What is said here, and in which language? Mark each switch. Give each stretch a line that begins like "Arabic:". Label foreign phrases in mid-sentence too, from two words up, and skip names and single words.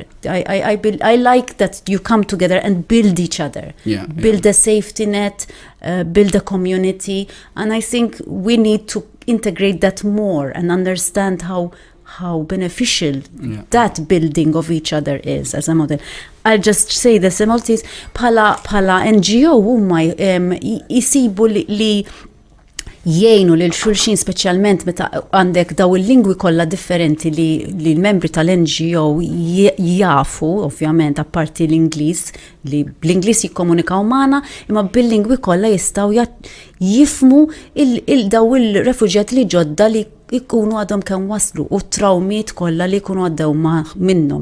English: I like that you come together and build each other, build a safety net, build a community, and I think we need to integrate that more and understand how beneficial that building of each other is as a model. I'll just say the similarities
Maltese: pala NGO huma jisibu li jgħinu lil xulxin, speċjalment meta għandek daw il-lingwi kollha differenti li l-membri tal-NGO jafu, ovvjament apparti l-Ingliż, li bl-Ingliż jikkomunikaw magħna, imma bil-lingwi kollha jistgħu jifmu daw il-refuġjati li ġodda li jkunu għadhom kemm waslu u trawmiet kollha li jkunu għaddew minnhom.